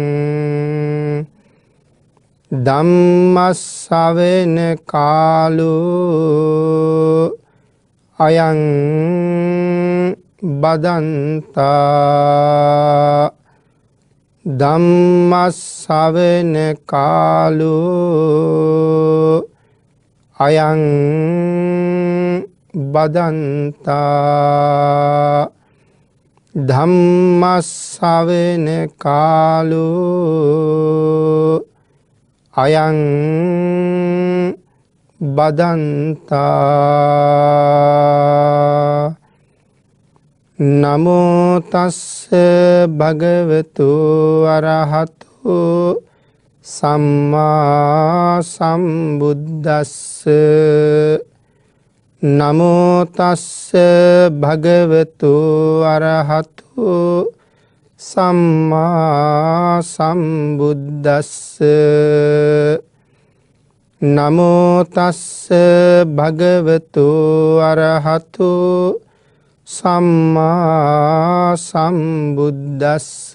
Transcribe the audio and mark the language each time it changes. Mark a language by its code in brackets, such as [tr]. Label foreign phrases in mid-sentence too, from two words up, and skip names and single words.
[pi] ධම්මස්සවෙන කාලෝ අයං බදන්තා ධම්මස්සවෙන කාලෝ අයං බදන්තා ධම්මස්සවෙන කාලෝ අයං බදන්තා නමෝ තස්ස භගවතු අරහතු සම්මා සම්බුද්දස්ස නමෝ තස්ස භගවතු අරහතු සම්මා සම්බුද්දස්ස නමෝ තස්ස භගවතු අරහතු සම්මා සම්බුද්දස්ස.